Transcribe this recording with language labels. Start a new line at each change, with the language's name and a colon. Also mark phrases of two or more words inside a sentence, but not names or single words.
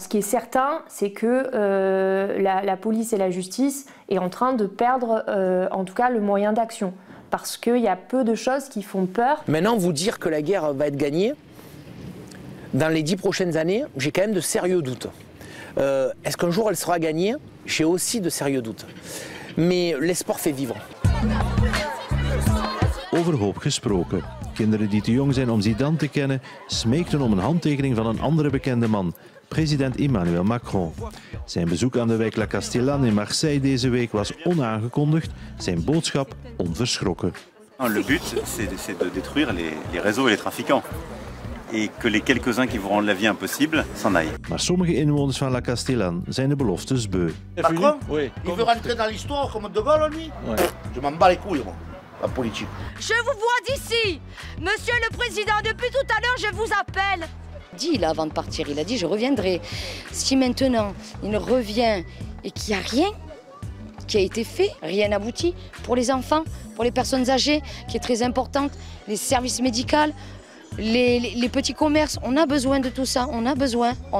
French: Ce qui est certain, c'est que la police et la justice est en train de perdre, en tout cas, le moyen d'action. Parce qu'il y a peu de choses qui font peur. Maintenant, vous dire que la guerre va être gagnée, dans les 10 prochaines années, j'ai quand même de sérieux doutes. Est-ce qu'un jour elle sera gagnée? J'ai aussi de sérieux doutes. Mais l'espoir fait vivre.
Dutch: Over hoop gesproken. Kinderen die te jong zijn om Zidane te kennen, smeekten om een handtekening van een andere bekende man, president Emmanuel Macron. Zijn bezoek aan de wijk La Castellane in Marseille deze week was onaangekondigd, zijn boodschap onverschrokken.
French: Le but, c'est de détruire les réseaux et les trafiquants. Et que les quelques-uns qui vous rendent la vie impossible s'en aillent.
Dutch: Maar sommige inwoners van La Castellane zijn de beloftes beu.
French: Macron, oui. Il veut rentrer dans l'histoire comme De Gaulle, lui. Ouais. Je m'en bats les couilles, moi, la politique. Je vous vois d'ici. Monsieur le Président, depuis tout à l'heure, je vous appelle. Dit là avant de partir, il a dit je reviendrai. Si maintenant il revient et qu'il n'y a rien qui a été fait, rien n'aboutit pour les enfants, pour les personnes âgées, qui est très importante, les services médicaux, les petits commerces, on a besoin de tout ça, on a besoin.